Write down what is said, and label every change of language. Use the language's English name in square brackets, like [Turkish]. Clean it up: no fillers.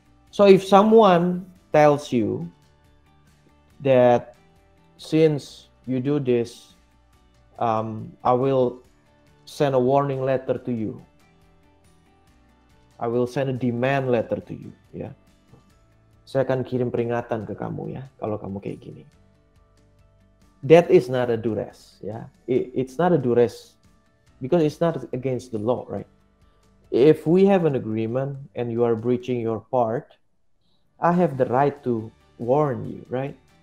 [English] So if someone tells you that since you do this, I will send a warning letter to you, I will send a demand letter to you, ya. [Indonesian] Saya akan kirim peringatan ke kamu ya, kalau kamu kayak gini. [English] That is not a duress, ya. It's not a duress because it's not against the law, right? If we have an agreement and you are breaching your part, I have the right to warn you, right?